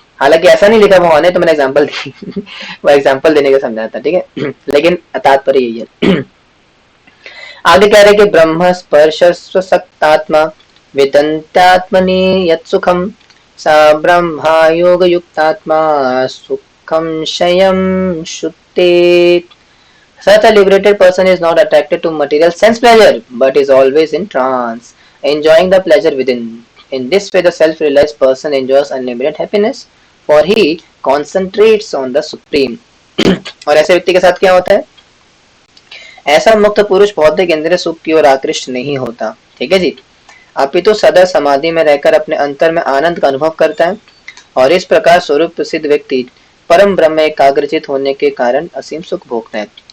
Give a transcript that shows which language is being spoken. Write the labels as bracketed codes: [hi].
[hi] हालांकि ऐसा नहीं लिखा भगवान ने, तो मैंने एग्जांपल दी वो एग्जांपल देने का समझाता, ठीक है लेकिन तात्पर्य यही है। आगे कह रहे कि [sa] ब्रह्म स्पर्श स्वसक्तात्मा विदंत्यात्मनि यत् सुखम सा ब्रह्मा योग युक्तात्मा सुखम शयम शुद्धे। [en] Such a liberated person is not attracted to material sense pleasure, but is always in trance, enjoying the pleasure within. In this way, the self-realized person enjoys unlimited happiness, for he concentrates on the supreme. [hi] और ऐसे व्यक्ति के साथ क्या होता है? ऐसा मुक्त पुरुष भौतिक इंद्रिय सुख की ओर आकृष्ट नहीं होता, ठीक है जी, अपितु सदा समाधि में रहकर अपने अंतर में आनंद का अनुभव करता है, और इस प्रकार स्वरूप प्रसिद्ध व्यक्ति परम ब्रह्म में एकाग्रचित होने के कारण असीम सुख भोगता है।